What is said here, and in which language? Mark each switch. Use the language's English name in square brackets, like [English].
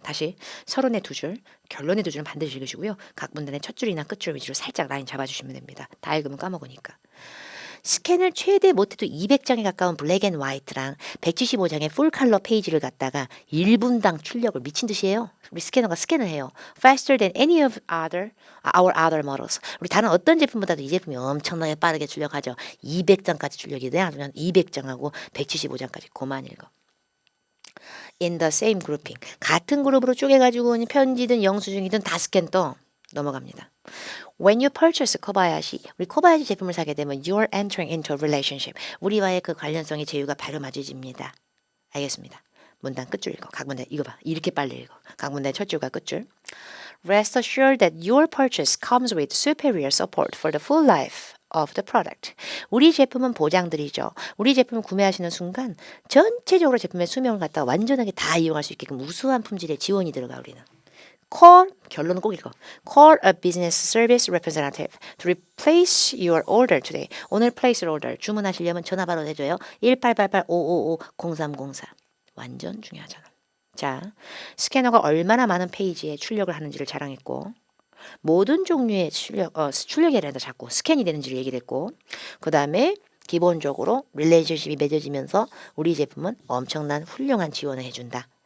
[Korean] 다시 서론의 2줄 결론의 2줄은 반드시 읽으시고요. 각 문단의 첫 줄이나 끝줄 위주로 살짝 라인 잡아주시면 됩니다. 다 읽으면 까먹으니까. 스캔을 최대 못해도 200장에 가까운 블랙 앤 화이트랑 175장의 풀 컬러 페이지를 갖다가 1분당 출력을 미친 듯이 해요. 우리 스캐너가 스캔을 해요. [English] Faster than any of our other models. [Korean] 우리 다른 어떤 제품보다도 이 제품이 엄청나게 빠르게 출력하죠. 200장까지 출력이 돼야 하면 200장하고 175장까지 그만 읽어. [English] In the same grouping. [Korean] 같은 그룹으로 쪼개가지고 편지든 영수증이든 다 스캔 떠 넘어갑니다. [English] When you purchase 코바야시, [Korean] 우리 코바야시 제품을 사게 되면 [English] you're entering into a relationship. [Korean] 우리와의 그 관련성의 제휴가 바로 맞아집니다. 알겠습니다. 문단 끝줄 읽어. 각 문단 이거 봐. 이렇게 빨리 읽어. 각 문단의 첫 줄과 끝줄. [English] Rest assured that your purchase comes with superior support for the full life of the product. [Korean] 우리 제품은 보장드리죠. 우리 제품을 구매하시는 순간 전체적으로 제품의 수명을 갖다가 완전하게 다 이용할 수 있게끔 우수한 품질의 지원이 들어가 우리는. Call 결론은 꼭 읽어. [English] Call a business service representative to replace your order today. [Korean] 오늘 [English] place order [Korean] 주문하시려면 전화 바로 해줘요. 1888-555-0304. 완전 중요하잖아. 자, 스캐너가 얼마나 많은 페이지에 출력을 하는지를 자랑했고 모든 종류의 출력이 아니라 자꾸 스캔이 되는지를 얘기를 했고 그 다음에 기본적으로 릴레이션십이 맺어지면서 우리 제품은 엄청난 훌륭한 지원을 해준다.